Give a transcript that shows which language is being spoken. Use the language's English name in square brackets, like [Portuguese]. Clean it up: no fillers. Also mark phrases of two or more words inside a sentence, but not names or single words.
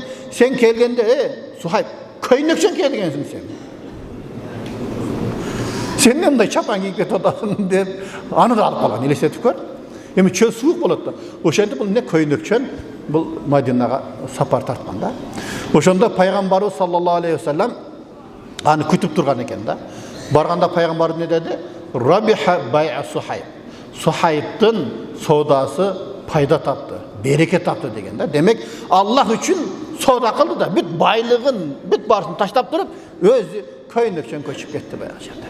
[Kyrgyz] Сен келгенде, Сухайб, көйнөкчөн келгенсиң сен. Сен эмне мындай чапан кийип кетип атасың деп, аны да алып калган. Элестетип көр. Эми чөл суук болот да. Ошентип бул эмне көйнөкчөн бул Мадинага сапар тарткан да. Ошондо пайгамбарыбыз [Arabic] صلى الله عليه وسلم [Kyrgyz] аны күтүп турган экен да. Барганда пайгамбар эмне деди? [Arabic] ربح البيع Сухайб. [Kyrgyz] Сухайбтын содасы пайда тапты, береке тапты деген да. Демек, Аллах үчүн сода кылды да, бүт байлыгын, бүт барысын таштап туруп, өзү көйнөкчөн көчүп кетти баягы жерде.